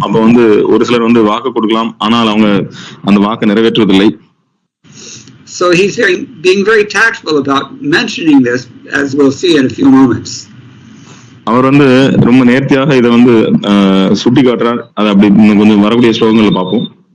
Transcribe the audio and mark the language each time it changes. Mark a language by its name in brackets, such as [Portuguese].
[Tamil] அப்ப ஒரு சிலர் வாக்கு கொடுக்கலாம், ஆனால் அவங்க அந்த வாக்கை நிறைவேற்றுவதில்லை. [English] So he's being very tactful about mentioning this, as we'll see in a few moments. [Tamil] அவர் ரொம்ப நேர்த்தியாக இதை சுட்டி காட்டுறார். அது அப்படி கொஞ்சம் வரக்கூடிய ஸ்லோகங்கள்ல பார்ப்போம்.